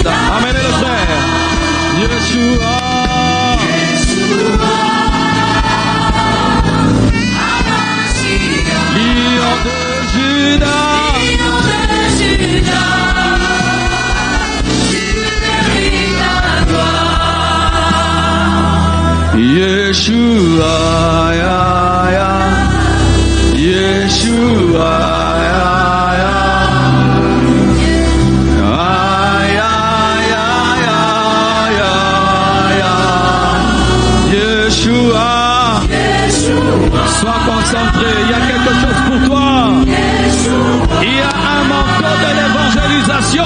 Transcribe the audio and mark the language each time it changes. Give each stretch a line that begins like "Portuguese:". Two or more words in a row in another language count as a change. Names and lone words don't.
French: Amenez le frère. Yeshua, Lion de Juda, Yeshua, ya, ya. Yeshua, ya, ya. Ya, ya, ya, ya, ya. Yeshua, sois concentré, il y a quelque chose pour toi. Il y a un manteau de l'évangélisation.